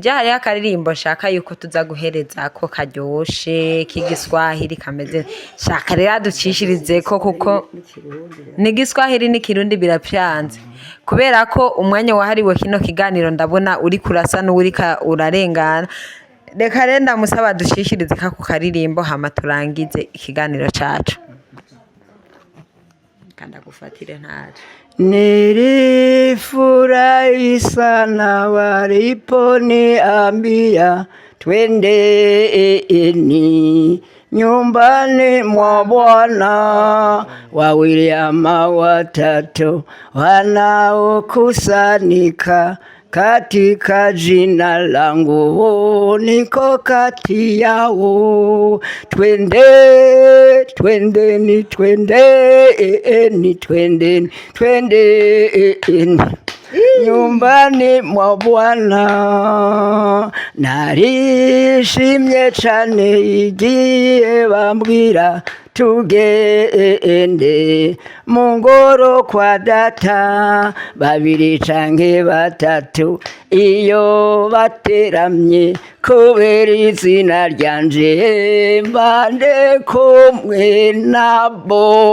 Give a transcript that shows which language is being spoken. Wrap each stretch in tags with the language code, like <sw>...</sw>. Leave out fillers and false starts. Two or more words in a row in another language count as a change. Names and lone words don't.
<rn>jya hariho akaririmbo shaka yuko tuza guhereza ko karyoshe k'igiswahili kameze shaka rero aducishirize ko kuko n'igiswahili n'ikirundi birapyanze kubera ko umwanya wahariwe kino kiganiro ndabona uri kurasa n'urika urarengana reka rero ndamusaba dushishirize kako karirimbo hama turangize ikiganiro cacu kanda gufatire ntari</rn> <sw>nilifurahi sana waliponiambia twendeni nyumbani mwa Bwana, wawili ama watatu wanaokusanyika katika jina langu niko kati yao. Twendeni. nyumbani mwa Bwana</sw> <rn>narishimye cane igihe bambwira tugende mu ngoro kwa data babiri canke batatu iyo bateramye kubera izina ryanje mbande kumwe nabo.</rn>